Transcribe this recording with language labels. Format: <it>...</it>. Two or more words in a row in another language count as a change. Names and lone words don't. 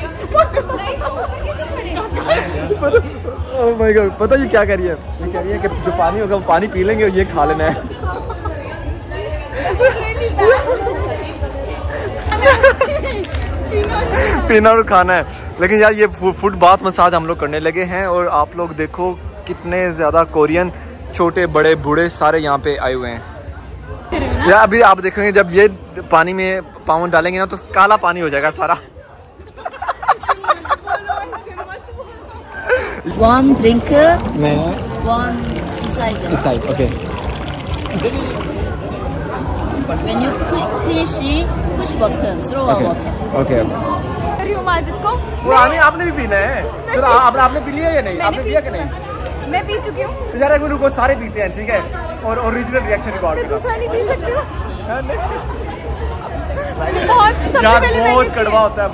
<hi>ओह माय गॉड पता है ये क्या कह रही है ये कह रही है कि जो पानी होगा वो पानी पी लेंगे और ये खा लेना है पीना और खाना है लेकिन यार ये फुट बाथ मसाज हम लोग करने लगे हैं और आप लोग देखो कितने ज़्यादा कोरियन छोटे बड़े बूढ़े सारे यहाँ पे आए हुए हैं यार अभी आप देखेंगे जब ये पानी में पाँव डालेंगे ना तो काला पानी हो जाएगा सारा</hi> <en>One drink, one inside. Okay. When you finish, push button, throw water. Okay.</en> <hi>माजिद को वो आपने भी पीना है चलो आपने पी लिया या नहीं आपने पिया कि नहीं मैं पी चुकी हूँ यार एक मिनट को सारे पीते हैं ठीक है और</hi> <en>original reaction record</en> <hi>दूसरा नहीं पी सकती हूँ बहुत कड़वा होता है</hi>